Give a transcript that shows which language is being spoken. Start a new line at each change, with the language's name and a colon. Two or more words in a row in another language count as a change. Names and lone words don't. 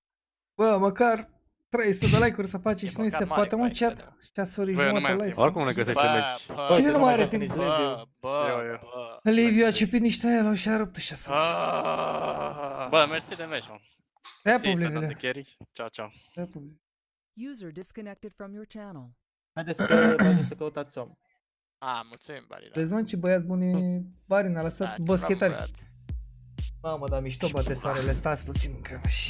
Romanian: Bă, măcar 300 de like-uri să faci și nu se păcat mare, poate, mă, coaie, chat. crede-mă. 6 ori Băi, eu nu jumătate mai am like. timp. Oricum ne găsește meci. Bă, Cine nu mai are timp? bă. Liviu a cepit niște el și a rupt și așa. Bă, mersi de meci, mă. Ia Si, SeDaN de public, carry. Ciao.
English: User disconnected from your channel.
Romanian: Haideți să căutați om. Mulțumim, Bari. Vezi, mă, ce băiat bun e Bari, ne-a lăsat boschetari. Mamă, dar mișto bate soarele, stați puțin încă și...